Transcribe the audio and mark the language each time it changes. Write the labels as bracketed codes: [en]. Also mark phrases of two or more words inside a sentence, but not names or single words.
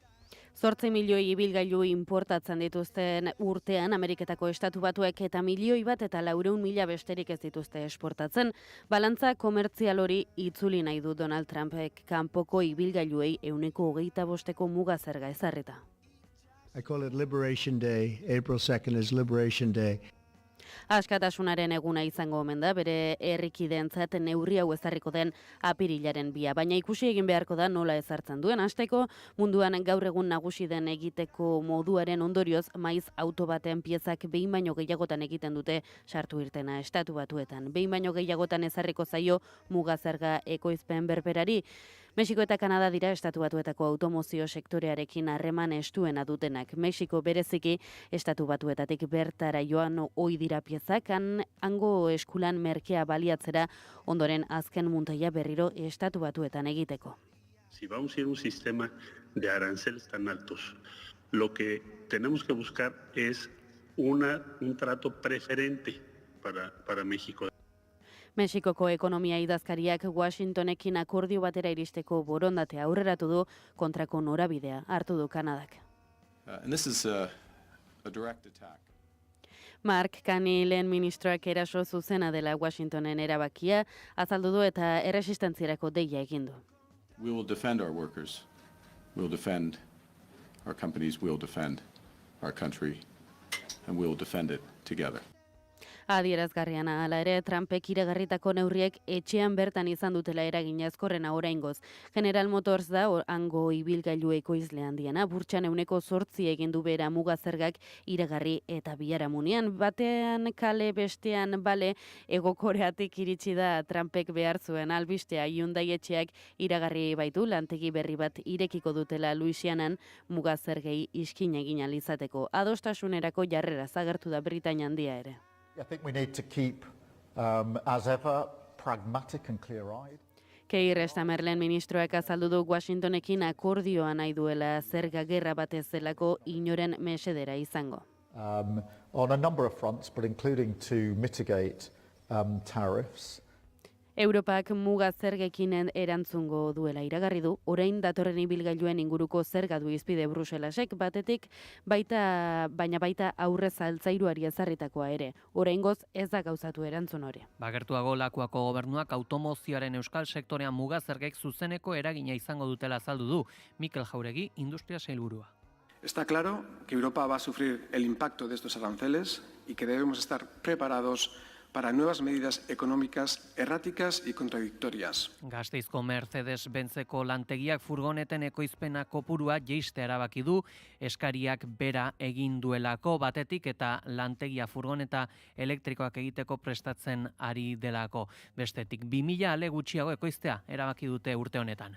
[eu] 8 milioi ibilgailu importatzen dituzten urtean Ameriketako estatu batuek eta 1.400.000 besterik ez dituzte esportatzen. Balantza komertzial hori itzuli nahi du Donald Trumpek kanpoko ibilgailuei 25% muga zerga ezarrita. [en] I call it Liberation Day. April 2nd is Liberation Day. [eu] Askatasunaren eguna izango omen da, bere herrikideentzat neurri hau ezarriko den apirilaren 2, baina ikusi egin beharko da nola ezartzen duen. Hasteko, munduan gaur egun nagusi den egiteko moduaren ondorioz, maiz auto baten piezak behin baino gehiagotan egiten dute sartu irtena estatu batuetan. Behin baino gehiagotan ezarriko zaio muga zerga ekoizpen berberari, Mexiko eta Kanada dira Estatu Batuetako automozio sektorearekin harreman estuena dutenak. Mexiko bereziki Estatu Batuetatik bertara joan ohi dira piezak, hango eskulan merkea baliatzera ondoren azken muntaia berriro Estatu Batuetan egiteko. [es] Si vamos a ir a un sistema de aranceles tan altos, lo que tenemos que buscar es un trato preferente para México. [eu] Mexikoko ekonomia idazkariak Washingtonekin akordio batera iristeko borondatea aurreratu du, kontrako norabidea hartu du Kanadak. [en] And this is a direct attack. [eu] Mark Carney lehen ministroak eraso zuzena dela Washingtonen erabakia azaldu du eta erresistentzierako deia egin du. [en] We will defend our workers. We will defend our companies. We will defend our country. And we will defend it together. [eu] Adierazgarriana hala ere, Trumpek iragarritako neurriek etxean bertan izan dutela eragina ezkorrena oraingoz. General Motors da hango ibilgailu ekoizle handiena, burtsan 8% egin du bera mugazergak iragarri eta biharamunean. Batean kale bestean bale, Hego Koreatik iritsi da Trumpek behar zuen albistea. Hyundai etxeak iragarri baitu lantegi berri bat irekiko dutela Louisianan mugazergei iskin egin ahal izateko. Adostasunerako jarrera agertu da Britainia handia ere. [en] I think we need to keep, as ever, pragmatic and clear-eyed. [eu] Keir Starmer lehen ministroak azaldu du Washingtonekin akordioa nahi duela zerga gerra batez zelako inoren mesedera izango. [en] On a number of fronts, but including to mitigate tariffs. [eu] Europak muga zergekin erantzungo duela iragarri du, orain datorren ibilgailuen inguruko zerga du izpide Bruselasek batetik, baina baita aurrez altzairuari ezarritakoa ere. Oraingoz ez da gauzatu erantzun hori. Gertuago Lakuako gobernuak automozioaren euskal sektorean muga zergek zuzeneko eragina izango dutela azaldu du. Mikel Jauregi, industria sailburua. [es] Está claro que Europa va a sufrir el impacto de estos aranceles y que debemos estar preparados para nuevas medidas económicas erráticas y contradictorias. [eu] Gasteizko Mercedes-Benzeko lantegiak furgoneten ekoizpena kopurua jeistea erabaki du, eskariak bera egin duelako batetik eta lantegia furgoneta elektrikoak egiteko prestatzen ari delako. Bestetik 2000 ale gutxiago ekoiztea erabaki dute urte honetan.